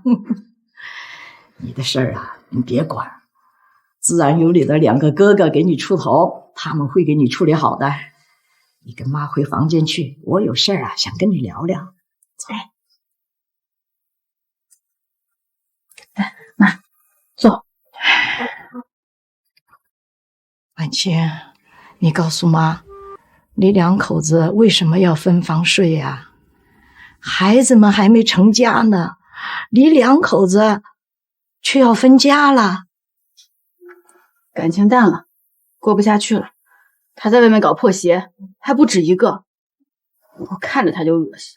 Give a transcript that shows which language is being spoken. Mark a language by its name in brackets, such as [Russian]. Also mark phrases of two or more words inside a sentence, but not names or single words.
[Chinese] 你的事兒啊，你別管，自然有你的兩個哥哥給你出頭，他們會給你處理好的。你跟媽回房間去，我有事兒啊，想跟你聊聊。走。來，媽，坐。婉清，你告訴媽，你两口子为什么要分房睡呀？孩子们还没成家呢，你两口子却要分家了。感情淡了，过不下去了。他在外面搞破鞋，还不止一个，我看着他就恶心。